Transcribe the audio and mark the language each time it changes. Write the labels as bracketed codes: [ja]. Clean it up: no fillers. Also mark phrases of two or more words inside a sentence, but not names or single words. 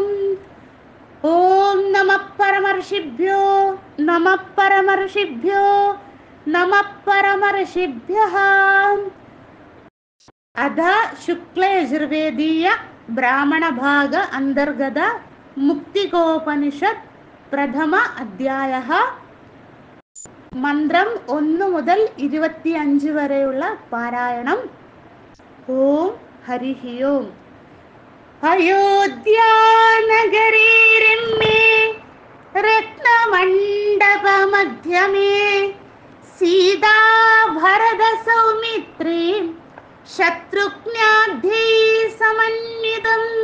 [sa] ఓం నమః పరమర్షిభ్యో నమః పరమర్షిభ్యో నమః పరమర్షిభ్యః. అథ శుక్లయజుర్వేదీయ బ్రాహ్మణ భాగ అంతర్గత മുക്തികോപനിഷത്ത് പ്രഥമ അധ്യായഃ. [ml] മന്ത്രം 1 മുതൽ 25 വരെയുള്ള പാരായണം. [sa] ഓം ഹരി ഓം. അയോധ്യാനഗരീ രമ്യേ രത്നമണ്ഡപമധ്യമേ സീതാ ഭരത സൗമിത്രേ ശത്രുഘ്നാദ്യൈ സമന്വിതം